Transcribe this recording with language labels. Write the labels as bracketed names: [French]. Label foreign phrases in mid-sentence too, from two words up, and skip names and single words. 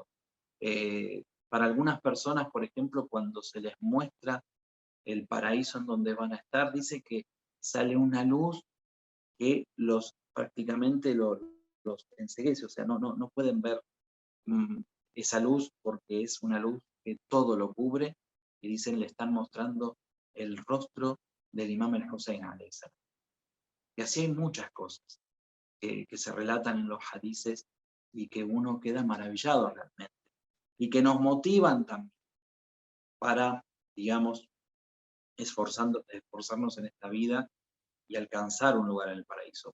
[Spanish] Para algunas personas, por ejemplo, cuando se les muestra el paraíso en donde van a estar, dice que sale una luz que prácticamente los enceguece, o sea, no pueden ver esa luz porque es una luz que todo lo cubre y dicen le están mostrando el rostro del Imam el Hussein [Arabic] عليه السلام. [Spanish] Y así hay muchas cosas que se relatan en los hadices y que uno queda maravillado realmente y que nos motivan también para, digamos, esforzarnos en esta vida y alcanzar un lugar en el paraíso.